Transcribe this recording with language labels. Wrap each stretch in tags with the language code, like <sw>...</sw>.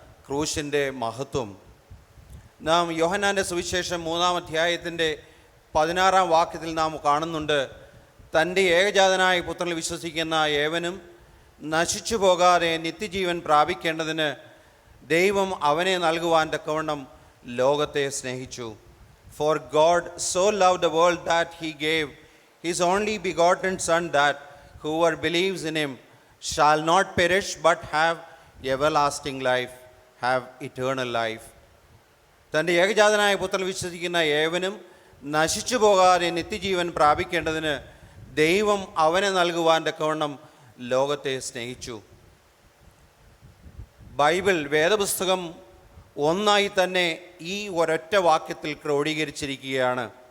<ml>ക്രൂശിൻ്റെ മഹത്വം നാം യോഹന്നാൻ്റെ സുവിശേഷം 3-ാം അധ്യായത്തിൻ്റെ 16-ാം വാക്യത്തിൽ നാം കാണുന്നുണ്ട്. തൻ്റെ ഏകജാതനായ പുത്രനിൽ വിശ്വസിക്കുന്ന ഏവനും നശിച്ചു പോകാതെ നിത്യജീവൻ പ്രാപിക്കേണ്ടതിന് ദൈവം അവനെ നൽകുവാൻ തക്കവണ്ണം ലോകത്തെ സ്നേഹിച്ചു.</ml> <en>For God so loved the world that he gave his only begotten Son, that whoever believes in him shall not perish but have everlasting life, have eternal life.</en> <ml>തൻ്റെ ഏകജാതനായ പുത്രനിൽ വിശ്വസിക്കുന്ന ഏവനും നശിച്ചു പോകാതെ നിത്യജീവൻ പ്രാപിക്കേണ്ടതിന് ദൈവം അവനെ നൽകുവാൻ തക്കവണ്ണം ലോകത്തെ സ്നേഹിച്ചു. ബൈബിൾ വേദപുസ്തകം ഒന്നായി തന്നെ ഈ ഒരൊറ്റ വാക്യത്തിൽ ക്രോഡീകരിച്ചിരിക്കുകയാണ്.</ml>